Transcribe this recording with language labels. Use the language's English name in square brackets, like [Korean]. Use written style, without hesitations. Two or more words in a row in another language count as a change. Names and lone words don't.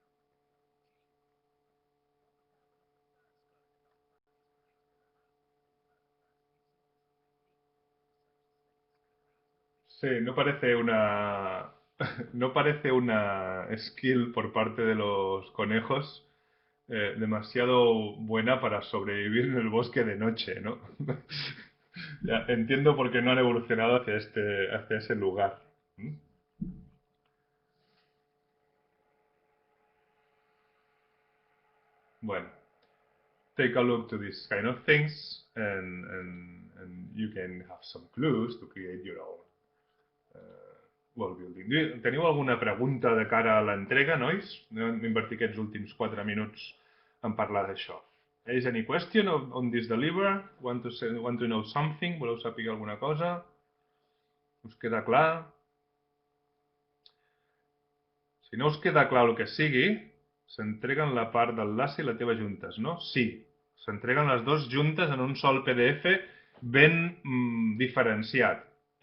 [Spanish] Sí, no parece una no parece una skill por parte de los conejos demasiado buena para sobrevivir en el bosque de noche, ¿no? Ya, entiendo por qué no han evolucionado hacia ese lugar. Bueno, [English] take a look to these kind of things and you can have some clues to create your own world building. [Catalan] Teniu alguna pregunta de cara a l'entrega, nois? Hem invertit aquests últims 4 minuts en parlar d'això. [English] Is any question on this deliver? Want to know something? [Catalan] Voleu saber alguna cosa? Us queda clar? Si no us queda clar el que sigui, s'entreguen la part del l'enllaç i la teva juntes, no? Sí, s'entreguen les dues juntes en un sol PDF ben diferenciat.